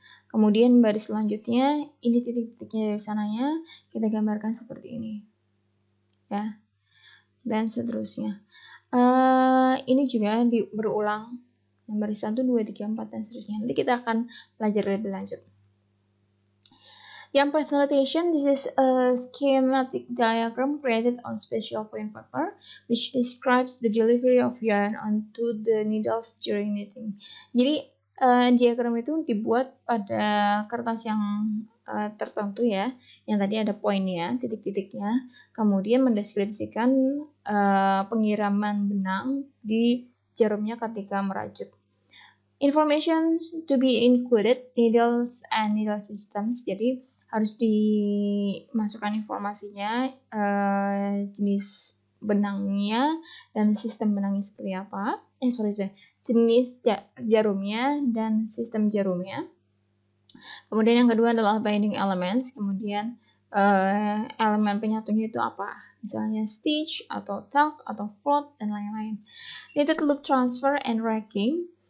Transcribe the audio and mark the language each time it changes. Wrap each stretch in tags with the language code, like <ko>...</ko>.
<id>Kemudian baris selanjutnya ini titik-titiknya dari sananya kita gambarkan seperti ini. Ya. Dan seterusnya. Ini juga berulang barisan 1, 2, 3, 4 dan seterusnya. Nanti kita akan pelajari lebih lanjut.</id> <en>Yarn path notation, this is a schematic diagram created on special point paper which describes the delivery of yarn onto the needles during knitting.</en> <id>Jadi diagram itu dibuat pada kertas yang tertentu ya, yang tadi ada poinnya, titik-titiknya, kemudian mendeskripsikan pengiraman benang di jarumnya ketika merajut.</id> <en>Information to be included, needles and needle systems.</en> <id>Jadi harus dimasukkan informasinya, jenis benangnya dan sistem benangnya seperti apa. Jenis jarumnya dan sistem jarumnya. Kemudian yang kedua adalah binding elements. Kemudian elemen penyatunya itu apa? Misalnya stitch atau tuck atau float dan lain-lain.</id> <en>Knitted loop transfer and racking.</en>